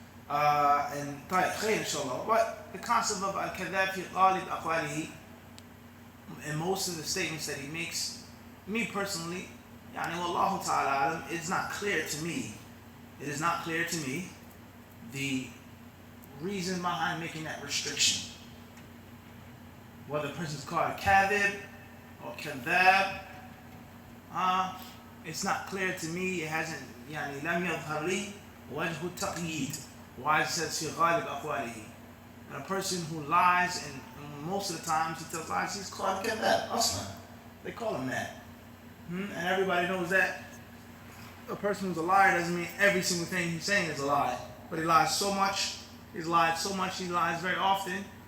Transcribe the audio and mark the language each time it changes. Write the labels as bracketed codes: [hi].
[en] And khair inshallah. But the concept of [ar] al-kadhab fi ghalib aqwalihi, [en] in most of the statements that he makes, me personally, [ar] yani wallahu ta'ala alam, [en] it's not clear to me. It is not clear to me the reason behind making that restriction. Whether the person's called a kadhib or kadhab, it's not clear to me. It hasn't, [ar] يعني لم يظهر لي وجه التقييد. [en] Why it says [ar] في غالب أقواله. [en] And a person who lies, and most of the times he tells lies, he's called kadhab. Aslan. They call him that. And everybody knows that. A person who's a liar doesn't mean every single thing he's saying is a lie. But he lies so much, he's lied so much, he lies very often.